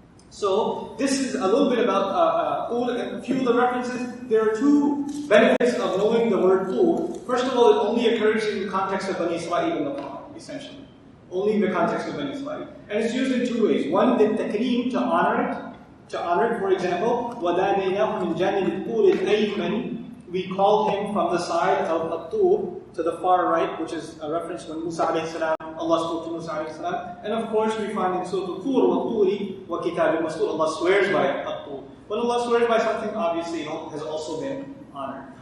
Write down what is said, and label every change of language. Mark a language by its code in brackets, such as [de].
[en] So, this is a little bit about a few of the references. There are two benefits of knowing the word Tur. First of all, it only occurs in the context of Bani Israel in the Quran, essentially. Only in the context of Bani Israel. And it's used in two ways. One, the takreem, to honor it. For example, [ar] وَدَانَيْنَاهُ مِنْ جَانِبِ الطُّورِ الْأَيْمَنِ. [en] We called him from the side of At-Tur to the far right, which is a reference when Musa alayhi salam, Allah spoke to Musa alayhi salam. And of course we find in Surah At-Tur, [ar] وَالطُّورِ وَكِتَابٍ مَسْطُورٍ, [en] Allah swears by At-Tur. When Allah swears by something, obviously it has also been honored.